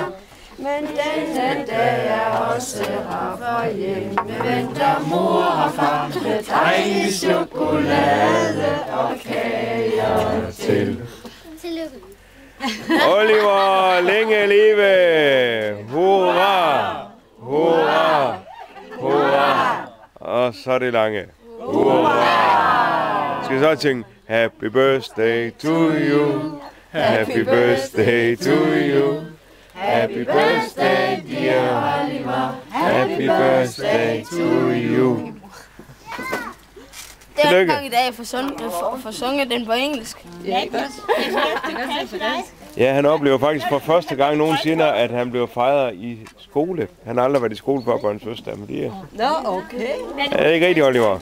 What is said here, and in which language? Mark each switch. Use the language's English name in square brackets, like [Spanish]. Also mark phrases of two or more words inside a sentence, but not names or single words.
[Danish] Men denne dag er også rar, for hjemme venter mor og far med dejlig chokolade og kager til. Tillykke. Oliver, længe leve! Hurra! Hurra! Hurra! Og så er det lange. Hurra! Skal vi så synge [English] Happy birthday to you. Happy birthday to you. Happy birthday, dear Oliver. Happy birthday to you. [Danish] Det er en gang i dag, jeg får sunget den på engelsk. Ja, godt. Ja, han oplever faktisk for første gang nogensinde, at han blev fejret i skole. Han har aldrig været i skole før på hans fødselsdag, men det er... Nå, okay. Er det ikke rigtigt, Oliver?